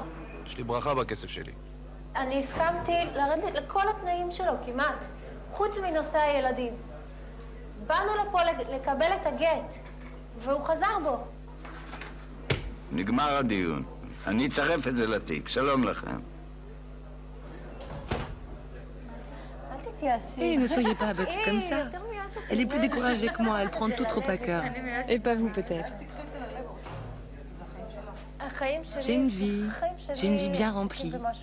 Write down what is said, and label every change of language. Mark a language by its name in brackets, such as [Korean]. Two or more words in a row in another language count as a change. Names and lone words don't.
[Hebrew] יש לי ברכה בכסף שלי. אני הסכמתי לרדת לכל התנאים שלו, כמעט. חוץ מנושא הילדים. באנו לפה לקבל את הגט, והוא חזר בו. נגמר הדיון. אני אצרף את זה לתיק. שלום לכם. [French] Et ne soyez pas abattus comme ça. Elle est plus découragée que moi, elle prend tout trop à cœur. Et pas vous peut-être. J'ai une vie bien remplie.